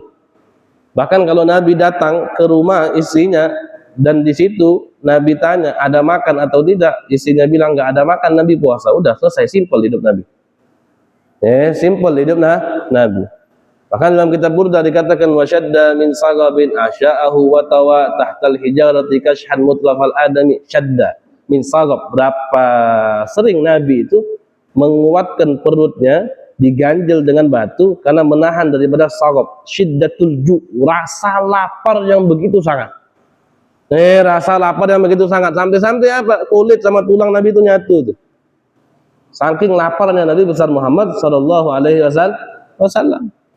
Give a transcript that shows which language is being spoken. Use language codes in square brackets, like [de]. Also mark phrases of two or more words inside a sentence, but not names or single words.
[id] Bahkan kalau Nabi datang ke rumah istrinya dan di situ Nabi tanya ada makan atau tidak, istrinya bilang gak ada makan, Nabi puasa. Udah selesai, simple hidup Nabi. Simple hidup Nabi. Bahkan dalam kitab Burda dikatakan [ar] وشد من سغب أحشاءه وطوى تحت الحجارة كشحا مترف الأدم شد من سغب. [id] Berapa sering Nabi itu menguatkan perutnya diganjel dengan batu karena menahan daripada sagab, [ar] شدة الجوع', [id] rasa lapar yang begitu sangat. Rasa lapar yang begitu sangat sampai apa? Kulit sama tulang Nabi itu nyatu tuh. Saking laparnya Nabi besar Muhammad [ar] صلى الله عليه وسلم.